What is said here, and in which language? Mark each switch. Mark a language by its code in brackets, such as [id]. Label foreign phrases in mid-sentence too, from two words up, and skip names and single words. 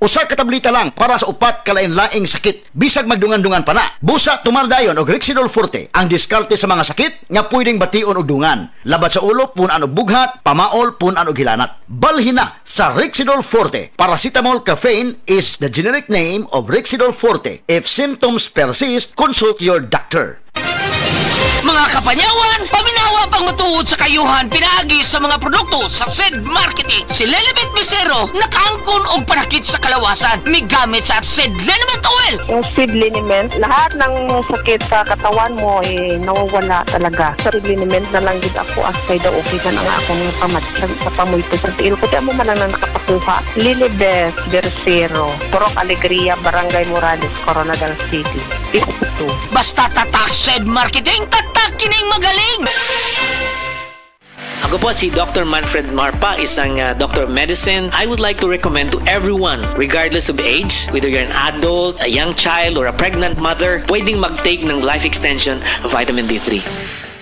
[ceb] Usa ka tableta lang para sa upat kalain-laing sakit. Bisag magdungan-dungan pa na. Busa tumaldayon og Rexidol Forte ang diskarte sa mga sakit nga pwedeng bation og dungan. Labad sa ulo punan og bughat, pamaol punan og hilanat. Balhin na sa Rexidol Forte. [en] Paracetamol caffeine is the generic name of Rexidol Forte. If symptoms persist, consult your doctor. [ceb] Mga kapanyawan, paminawa pang matuod sa kayuhan pinaagi sa mga produkto sa SED Marketing. Si Lelibet Misero nakaangkon og panakit sa kalawasan migamit sa SED Liniment Oil. [tl] Yung SED Liniment, lahat ng sakit sa katawan mo nawawala talaga. [ceb] Sa SED Liniment na lang gid ako asay daw okay ka na nga akong pamatsag sa pamulto sa tiil. [tl] Kasi mo man lang nakapakuha. Lelibet Misero, Purok Alegria, Barangay Morales, Coronadal City. Basta tatak SED Marketing, tatak kining magaling! Ako po si Dr. Manfred Marpa, isang [en] doctor of medicine. I would like to recommend to everyone, regardless of age, whether you're an adult, a young child, or a pregnant mother, [tl] pwedeng mag-take ng [en] life extension vitamin D3.